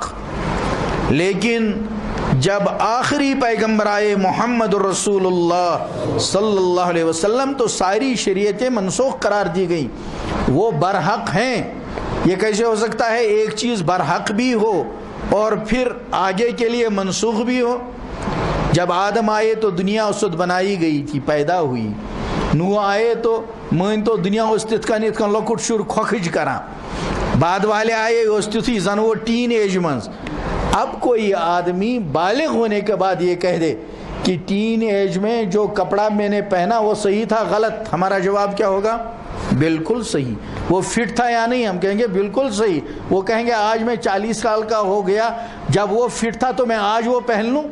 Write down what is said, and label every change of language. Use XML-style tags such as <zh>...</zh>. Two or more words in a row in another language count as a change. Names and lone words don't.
<ur>لیکن جب آخری پیغمبر آئے محمد الرسول اللہ</ur> <ar>صلی اللہ علیہ وسلم</ar> <ur>تو ساری شریعتیں منسوخ قرار دی گئیں. وہ برحق ہیں. یہ کیسے ہو سکتا ہے ایک چیز برحق بھی ہو اور پھر آگے کے لیے منسوخ بھی ہو؟ جب آدم آئے تو دنیا اس وقت بنائی گئی تھی، پیدا ہوئی.</ur> <ks>نوح آئے تو مین تو دنیا اس تتکن یتکن لۄکُٹ شُر کھۄکھٕج کران.</ks> <ur>بعد والے آئے</ur> <ks>اس تیُتھُے زن</ks> <ur>وہ ٹین ایج منز. اب کوئی آدمی بالغ ہونے کے بعد یہ کہہ دے کہ ٹین ایج میں جو کپڑا میں نے پہنا وہ صحیح تھا غلط، ہمارا جواب کیا ہوگا؟ بالکل صحیح. وہ فٹ تھا یا نہیں؟ ہم کہیں گے بالکل صحیح. وہ کہیں گے آج میں 40 سال کا ہو گیا، جب وہ فٹ تھا تو میں آج وہ پہن لوں؟</ur>